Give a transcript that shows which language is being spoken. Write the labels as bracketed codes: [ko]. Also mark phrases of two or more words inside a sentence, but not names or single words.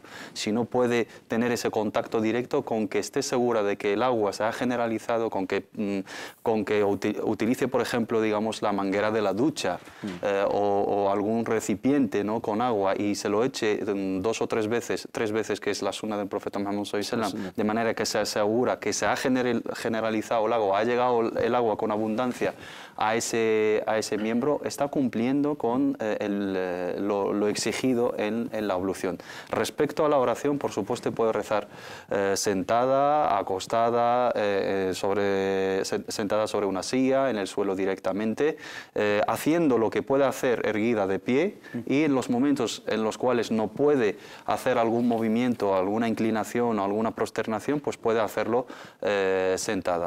[es] Si no puede tener ese contacto directo, con que esté segura de que el agua se ha generalizado, con que utilice, por ejemplo, digamos, la manguera de la ducha o algún recipiente, ¿no?, con agua, y se lo eche 2 o 3 veces, que es la sunna del profeta Muhammad [ar] صلى الله عليه وسلم, [es] de manera que se asegura que se ha generalizado el agua, ha llegado el agua con abundancia a ese miembro, está cumpliendo con lo exigido en la ablución. Respecto a la oración, por supuesto, puede rezar sentada, acostada, sentada sobre una silla, en el suelo directamente, haciendo lo que puede hacer erguida de pie, y en los momentos en los cuales no puede hacer algún movimiento, alguna inclinación o alguna prosternación, pues puede hacerlo sentada.